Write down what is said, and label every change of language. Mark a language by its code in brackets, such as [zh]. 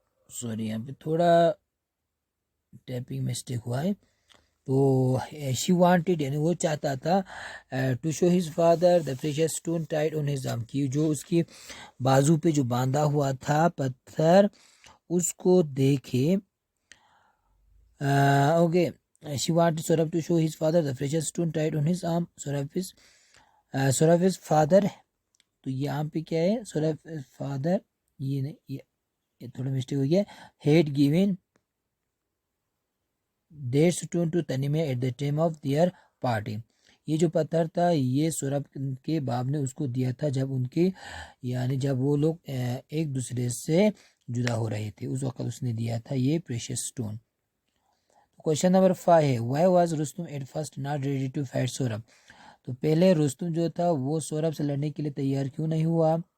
[ur] Sorry, یہاں پہ تھوڑا ٹائپنگ مسٹیک ہوا ہے. تو [en] she wanted [ur] یعنی وہ چاہتا تھا [en] to show his father the precious stone tied on his arm، [ur] کہ جو اس کی بازو پہ جو باندھا ہوا تھا پتھر اس کو دیکھے. [en] Okay She wanted Saurabh to show his father the precious stone tied on his arm. Saurabh's father، [ur] تو یہاں پہ کیا ہے Saurabh's father، یہ تھوڑا مسٹیک ہو گیا، [en] had given that stone to Tanimaya at the time of their party. [ur] یہ جو پتھر تھا یہ سورب کے باپ نے اس کو دیا تھا جب ان کے یعنی جب وہ لوگ ایک دوسرے سے جدا ہو رہے تھے، اس وقت اس نے دیا تھا یہ پریشیس اسٹون۔ کوشچن نمبر 5 ہے [en] Why was Rustam at first not ready to fight Saurabh? [ur] تو پہلے رستم جو تھا وہ سورب سے لڑنے کے لیے تیار کیوں نہیں ہوا؟